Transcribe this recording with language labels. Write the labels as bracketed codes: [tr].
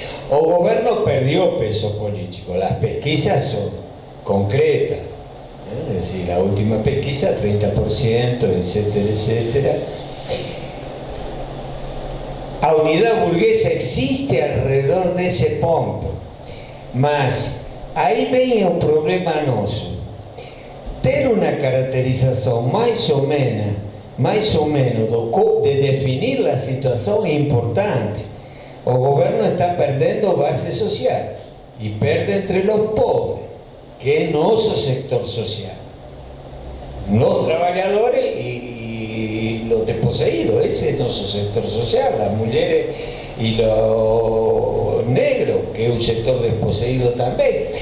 [pt] O governo perdeu peso político. As pesquisas são concretas. [es] Es decir, la última pesquisa, 30%, etcétera. [pt] A unidade burguesa existe alrededor desse ponto, mas aí vem o problema nosso. Ter uma caracterização mais ou menos de definir a situação é importante. O governo está perdendo base social e perde entre os pobres, [es] que es nuestro sector social, los trabajadores y los desposeídos. [pt] Ese es nuestro sector social, las mujeres y los negros, que es un sector desposeído también.